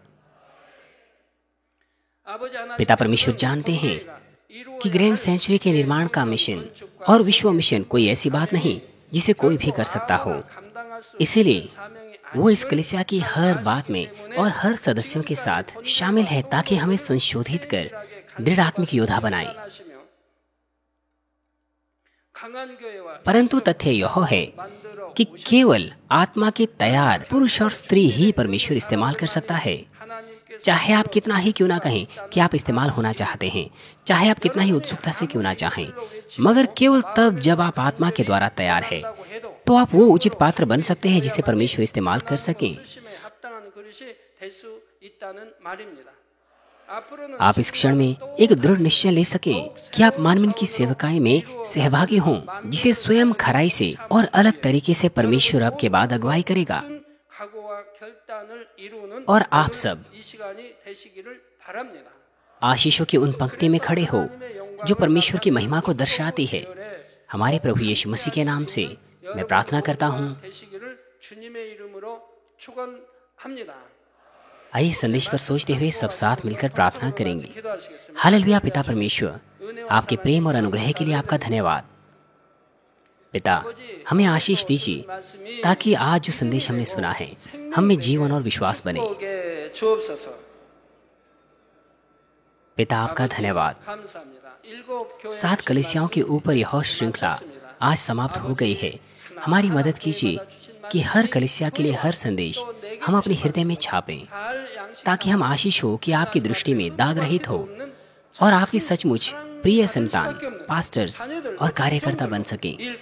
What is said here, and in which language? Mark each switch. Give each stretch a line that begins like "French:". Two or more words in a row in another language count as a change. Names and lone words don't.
Korean: 아버지 하나님
Hindi: पिता परमेश्वर जानते हैं कि ग्रैंड सेंचुरी के निर्माण का मिशन और विश्व मिशन कोई ऐसी बात नहीं जिसे कोई भी कर सकता हो।
Korean: 감당할 수
Hindi: इसीलिए
Korean: 사명이
Hindi: वो इस कलीसिया की हर बात में और हर सदस्यों के साथ शामिल है, ताकि हमें संशोधित कर दृढ़ आत्मिक योद्धा बनाए।
Korean: 하시며 강한 교회와
Hindi: परंतु तथ्य यह है
Korean: 만들어
Hindi: कि केवल आत्मा के तैयार पुरुष और स्त्री ही परमेश्वर इस्तेमाल कर सकता है।
Korean: 하나님께서
Hindi: चाहे आप कितना ही क्यों ना कहें कि आप इस्तेमाल होना चाहते हैं, चाहे आप कितना ही उत्सुकता से क्यों ना चाहें, मगर केवल तब जब आप आत्मा के द्वारा तैयार है,
Korean: 해도
Hindi: तो आप वो उचित पात्र बन सकते हैं जिसे परमेश्वर इस्तेमाल कर सकें।
Korean: 심에 합당한 그릇이 될 수 있다는 말입니다. 앞으로는
Hindi: आप इस क्षण में एक दृढ़ निश्चय ले सकें कि आप मानवीन की सेवकाई में सहभागी हों, जिसे स्वयं खराई से और अलग तरीके से परमेश्वर अब के बाद अगुवाई करेगा।
Korean: 각오와 결단을 이루는
Hindi: और आप सब
Korean: 이 시간이 되시기를 바랍니다.
Hindi: आशीषों की उन पंक्ति में खड़े हो जो परमेश्वर की महिमा को दर्शाती है। हमारे प्रभु यीशु मसीह के नाम से मैं प्रार्थना करता हूँ।
Korean: 되시기를 주님의 이름으로 축원합니다.
Hindi: आइए संदेश पर सोचते हुए सब साथ मिलकर प्रार्थना करेंगे।
Korean: 기도하시겠습니다.
Hindi: हालेलुया। पिता परमेश्वर, आपके प्रेम और अनुग्रह के लिए आपका धन्यवाद। पिता, हमें आशीष दीजिए ताकि आज जो संदेश हमने सुना है हम में जीवन और विश्वास बने।
Korean: 축복해 주옵소서.
Hindi: पिता, आपका धन्यवाद।
Korean: 감사합니다. 일곱 교회
Hindi: 7 कलीसियाओं के ऊपर यह श्रृंखला आज समाप्त हो गई है। हमारी मदद कीजिए कि हर कलीसिया के लिए हर संदेश हम अपने हृदय में छापें, ताकि हम आशीष हो कि आपकी दृष्टि में दाग रहित हो और आपकी सचमुच प्रिय संतान, पास्टर्स और कार्यकर्ता बन सके।